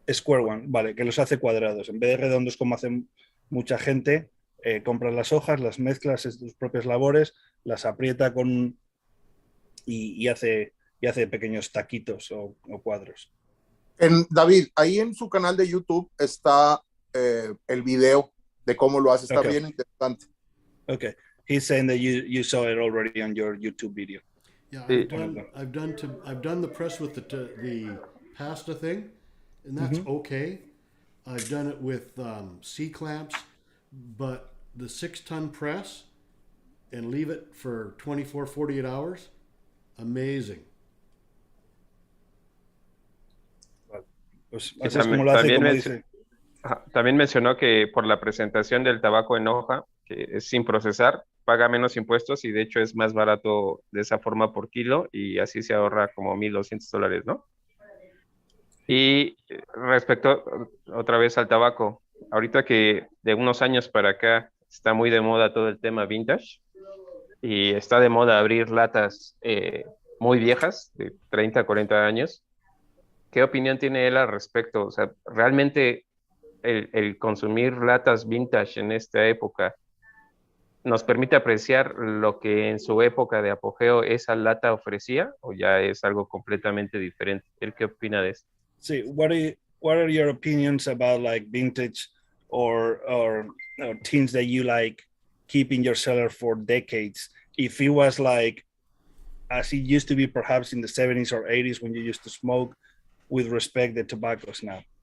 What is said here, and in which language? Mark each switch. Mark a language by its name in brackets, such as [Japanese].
[Spanish] Square one, vale, que los hace cuadrados. En vez de redondos como hace mucha gente, compra las hojas, las mezcla, hace sus propias labores, las aprieta y hace pequeños taquitos o cuadros. David, ahí en su canal de YouTube está el video de cómo lo hace. Está bien interesante. [English] Okay. He's saying that you saw it already on your YouTube video. Yeah, I've done the press with the pasta thing, and that's okay. I've done it with C-clamps, but the 6-ton press and leave it for 24, 48 hours, amazing. [Spanish] Pues así es como lo hace, como dice. También mencionó que por la presentación del tabaco en hoja, que es sin procesar, paga menos impuestos y de hecho es más barato de esa forma por kilo y así se ahorra como $1,200, ¿no? Y respecto otra vez al tabaco, ahorita que de unos años para acá está muy de moda todo el tema vintage y está de moda abrir latas muy viejas, de 30, 40 años. ¿Qué opinión tiene él al respecto? O sea, ¿realmente el consumir latas vintage en esta época nos permite apreciar lo que en su época de apogeo esa lata ofrecía o ya es algo completamente diferente? ¿Él qué opina de eso? [English] Sí, what are your opinions about like vintage or things that you like keep in your cellar for decades? If it was like as it used to be perhaps in the 70s or 80s when you used to smoke with respect the tobaccos now.